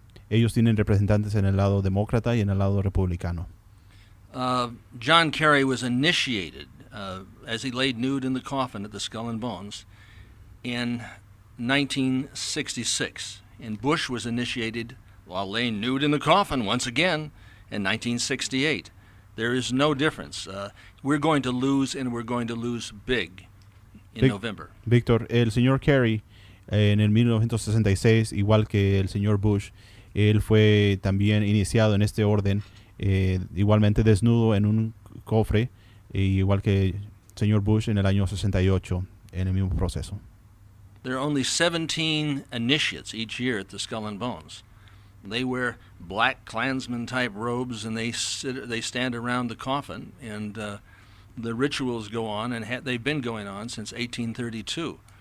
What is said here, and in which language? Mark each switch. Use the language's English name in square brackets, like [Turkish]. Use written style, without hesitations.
[Spanish] Ellos tienen representantes en el lado demócrata y en el lado republicano. [English] John Kerry was initiated as he laid nude in the coffin at the Skull and Bones in 1966. And Bush was initiated while laying nude in the coffin once again in 1968. There is no difference. We're going to lose, and we're going to lose big in November. [Spanish] Víctor, el señor Kerry en el 1966, igual que el señor Bush, él fue también iniciado en este orden, igualmente desnudo en un cofre, igual que el señor Bush en el año 68, en el mismo proceso. [English] There are only 17 initiates each year at the Skull and Bones. They wear black Klansman-type robes, and they stand around the coffin, and the rituals go on, and they've been going on since 1832.